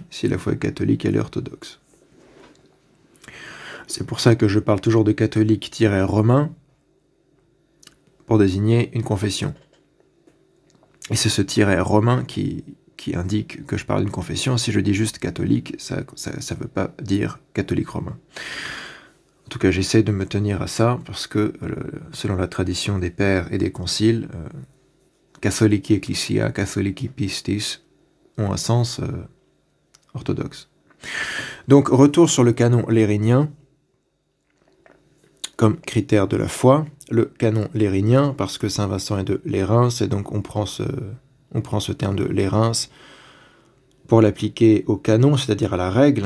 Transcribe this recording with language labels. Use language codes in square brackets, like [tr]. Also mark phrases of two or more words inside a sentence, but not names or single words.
[fr] Si la foi est catholique, elle est orthodoxe. C'est pour ça que je parle toujours de catholique-romain pour désigner une confession. Et c'est ce tiret romain qui indique que je parle d'une confession. Si je dis juste catholique, ça ne veut pas dire catholique romain. En tout cas, j'essaie de me tenir à ça, parce que selon la tradition des pères et des conciles, [la] catholici ecclesia, [el] καθολική πίστις [fr] ont un sens orthodoxe. Donc, retour sur le canon lérinien comme critère de la foi. Le canon lérinien, parce que Saint Vincent est de Lérins, et donc on prend ce terme de Lérins pour l'appliquer au canon, c'est-à-dire à la règle.